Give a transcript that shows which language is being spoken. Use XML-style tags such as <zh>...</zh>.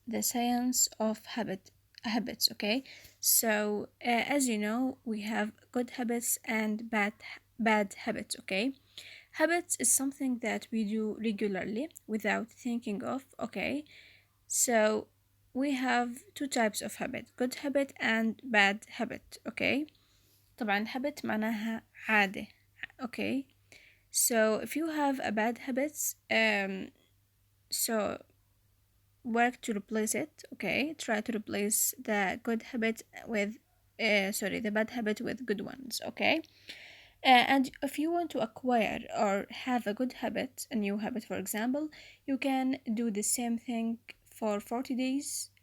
<en>The science of habits, okay? So, as you know, we have good habits and bad habits, okay? Habits is something that we do regularly without thinking of, okay? So, we have two types of habit, good habit and bad habit, okay?</en> <ar>طبعا habit معناها عادة, okay?</ar> <en>So if you have a bad habits, so work to replace it. Okay, try to replace the good habit with, the bad habit with good ones. Okay, and if you want to acquire or have a good habit, a new habit, for example, you can do the same thing for 40 days.</en>